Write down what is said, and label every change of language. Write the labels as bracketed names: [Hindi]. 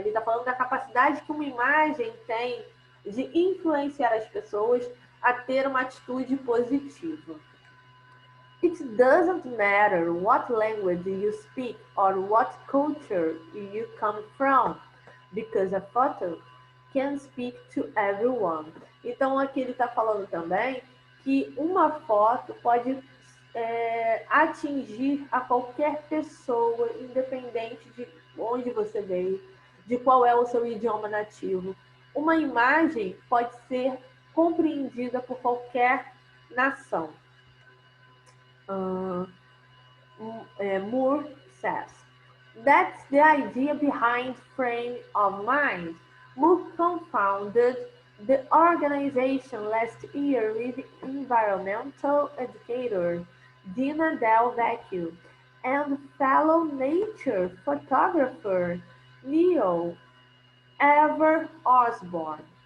[Portuguese] Ele está falando da capacidade que uma imagem tem de influenciar as pessoas a ter uma atitude positiva. [English] It doesn't matter what language you speak or what culture you come from, because a photo can speak to everyone. [Portuguese] Então aqui ele está falando também que uma foto pode atingir a qualquer pessoa, independente de onde você veio, de qual é o seu idioma nativo. Uma imagem pode ser compreendida por qualquer nação. [English] Moore says, that's the idea behind Frame of Mind. Moore co-founded the organization last year with environmental educator Dina Del Vecchio and fellow nature photographer Neil Ever Osborne.